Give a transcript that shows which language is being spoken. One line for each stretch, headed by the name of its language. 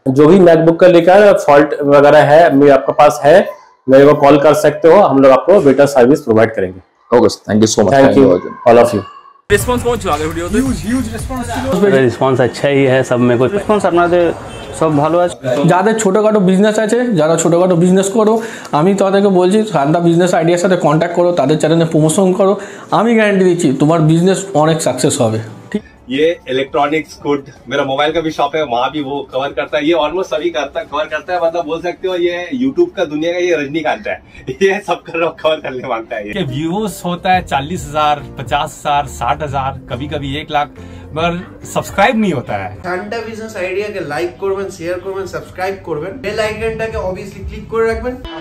Hindi: जो भी मैकबुक का लेकर फॉल्ट वगैरह है आपके पास है, मेरे को कॉल कर सकते हो, हम लोग आपको बेटर सर्विस प्रोवाइड करेंगे।
English: Okay, thank you so much. Thank you all of you.
Hindi: Response पहुंच चुका है वीडियो पे, ह्यूज रिस्पांस। रिस्पांस अच्छा ही है, सब में कोई रिस्पांस
Bangla: আপনাদের সব ভালো আছে। যাদের ছোটখাটো বিজনেস আছে, যারা ছোটখাটো বিজনেস করো, আমি তাদেরকে বলছি সারদা বিজনেস আইডিয়ার সাথে কন্ট্যাক্ট করো, তাদের চ্যানেলে প্রমোশন করো, আমি গ্যারান্টি দিচ্ছি তোমার বিজনেস অনেক সাকসেস হবে। ঠিক,
Hindi: ये इलेक्ट्रॉनिक्स गुड, मेरा मोबाइल का भी शॉप है, वहाँ भी वो कवर करता है। ये ऑलमोस्ट सभी कवर करता है, मतलब बोल सकते हो ये यूट्यूब का दुनिया का ये रजनीकांत है, ये सब कवर करने मांगता है। ये व्यूज होता है 40,000, 50,000, 60,000, कभी कभी 1 लाख, मगर सब्सक्राइब नहीं होता है।
Bangla: সারদা বিজনেস আইডিয়াকে লাইক করবেন, শেয়ার করবেন, সাবস্ক্রাইব করবেন, বেল আইকনটাকে অবভিয়াসলি ক্লিক করে রাখবেন।